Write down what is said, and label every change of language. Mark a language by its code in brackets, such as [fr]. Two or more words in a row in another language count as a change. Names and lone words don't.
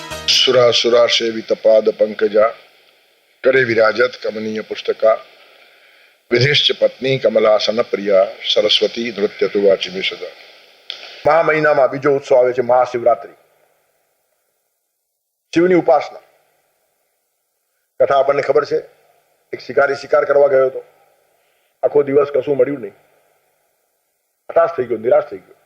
[sa] सुरासुरा सेवित पाद पंकजा करे विराजत कमनीय पुस्तका विधिश्च पत्नी कमलासन प्रिया सरस्वती नृत्य तु वाचिमी सदा। [gu] મહા મહિનામાં બીજો ઉત્સવ આવે છે મહાશિવરાત્રી, શિવની ઉપાસના. કથા આપણને ખબર છે, એક શિકારી શિકાર કરવા ગયો હતો, આખો દિવસ કશું મળ્યું નહીં, હતાશ થઈ ગયો, નિરાશ થઈ ગયો.